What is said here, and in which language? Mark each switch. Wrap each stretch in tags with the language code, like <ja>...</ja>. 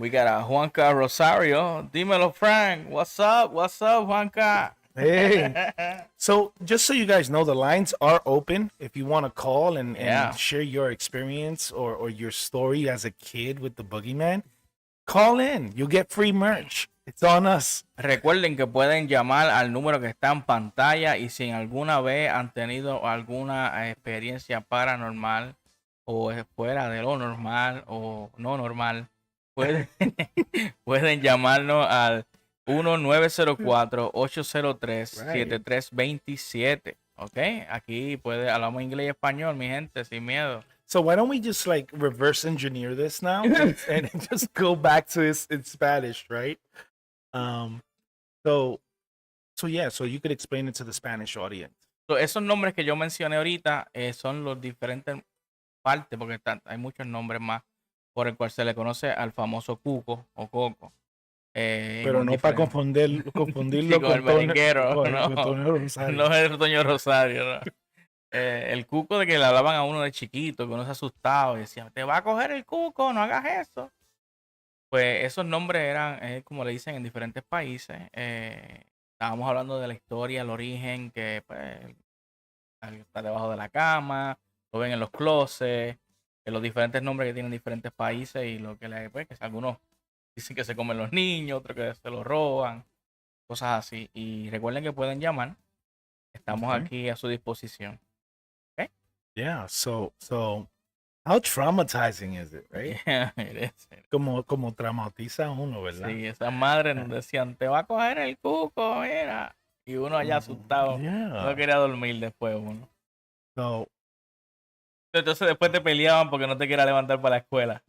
<en>We got a Juanca Rosario.</en> <es>Dímelo,</es> <en>Frank. What's up? What's up, Juanca? Hey. So just so you guys know, the lines are open if you want to call and share your experience or your story as a kid with the Boogeyman. Call in. You'll get free merch. It's on us.</en> <es>Recuerden que pueden llamar al número que está en pantalla y si alguna vez han tenido alguna experiencia paranormal o fuera de lo normal o no normal, pueden, pueden llamarnos al 1904-803-7327. ¿Ok? Aquí hablamos inglés y español, mi gente, sin miedo. So why don't we just like reverse engineer this now and just go back to this in Spanish, right? So you could explain it to the Spanish audience. So, esos nombres que yo mencioné ahorita son los diferentes partes, porque hay muchos nombres más por el cual se le conoce al famoso cuco o coco. Pero no para confundirlo Sí, con el merenguero, con no. Toño Rosario. No es el Toño Rosario, no. El cuco de que le hablaban a uno de chiquito, que uno se asustaba y decía, te va a coger el cuco, no hagas eso. Pues esos nombres eran, como le dicen en diferentes países. Estábamos hablando de la historia, el origen, que pues está debajo de la cama, lo ven en los closets, los diferentes nombres que tienen diferentes países y lo que pues, que algunos dicen que se comen los niños, otros que se los roban, cosas así. Y recuerden que pueden llamar. Estamos aquí a su disposición.</es> <en>Okay? Yeah, so how traumatizing is it, right? Yeah, it is.</en> <es>Como traumatiza a uno, ¿verdad? Sí, esas madres nos decían, te va a coger el cuco, mira. Y uno allá asustado.</es> <en>Yeah.</en> <es>No quería dormir después uno.</es> <en>So,</en> <es>Entonces después te peleaban porque no te quería levantar para la escuela.</es>